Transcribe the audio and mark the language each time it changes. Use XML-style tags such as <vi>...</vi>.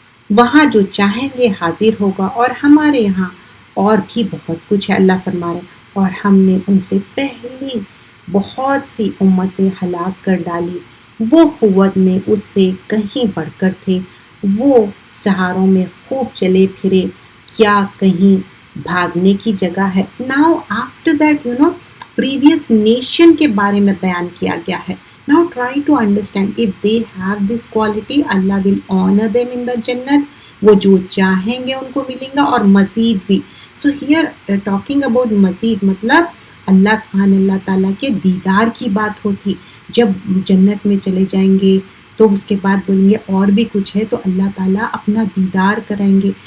<ur>وہاں جو چاہیں گے حاضر ہوگا. اور ہمارے یہاں اور بھی بہت کچھ ہے، اللہ فرما رہے اور ہم نے ان سے پہلی بہت سی امتیں ہلاک کر ڈالی، وہ قوت میں اس سے کہیں بڑھ کر تھے، وہ سہاروں میں خوب چلے پھرے، کیا کہیں بھاگنے کی جگہ ہے. Now after that previous nation کے بارے میں بیان کیا گیا ہے.</ur> <en>Now try to understand if they have this quality, Allah will honor them in the Jannat.</en> <ur>وہ جو چاہیں گے ان کو ملیں گا اور مزید بھی.</ur> <en>So here talking about</en> <ur>مزید مطلب اللہ سبحانہ اللہ تعالیٰ کے دیدار کی بات ہوتی. جب جنت میں چلے جائیں گے تو اس کے بعد بولیں گے اور بھی کچھ ہے، تو اللہ تعالیٰ اپنا دیدار کرائیں گے.</ur>